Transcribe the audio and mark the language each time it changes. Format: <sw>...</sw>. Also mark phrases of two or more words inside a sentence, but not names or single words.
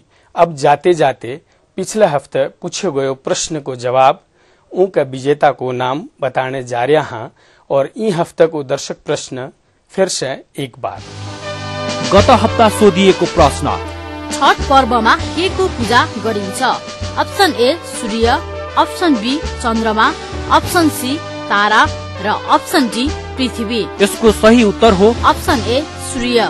<hi>अब जाते जाते पिछले हफ्ते पूछे गए प्रश्न को जवाब उनका विजेता को नाम बताने जा रहा हाँ। और ई हफ्ते को दर्शक प्रश्न फिर से एक बार।</hi> <ne>गत हप्ता सोधिएको प्रश्न, छठ पर्वमा के को पूजा गरिन्छ?</ne> <en>option A</en> <ne>सूर्य,</ne> <en>option B</en> <ne>चन्द्रमा,</ne> <en>option C</en> <ne>तारा र</ne> <en>option D</en> <ne>पृथ्वी। यसको सही उत्तर हो</ne> <en>option A सूर्य।</en>